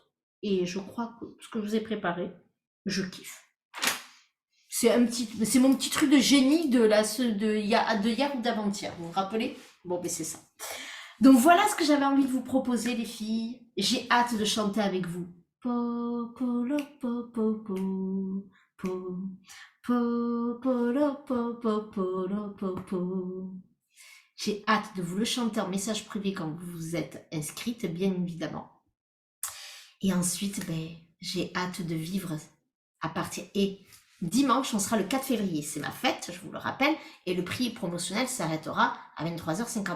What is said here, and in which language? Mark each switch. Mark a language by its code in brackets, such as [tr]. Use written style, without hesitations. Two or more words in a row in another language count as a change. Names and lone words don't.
[fr] Et je crois que ce que je vous ai préparé, je kiffe. C'est mon petit truc de génie de hier ou d'avant-hier. Vous vous rappelez? Bon, ben c'est ça. Donc voilà ce que j'avais envie de vous proposer, les filles. J'ai hâte de chanter avec vous. Po, po, lo, po, po, po, po, po, po, lo, po, po, po, lo, po, po. J'ai hâte de vous le chanter en message privé quand vous vous êtes inscrite, bien évidemment. Et ensuite, ben, j'ai hâte de vivre à partir. Et dimanche, on sera le 4 février. C'est ma fête, je vous le rappelle. Et le prix promotionnel s'arrêtera à 23h59.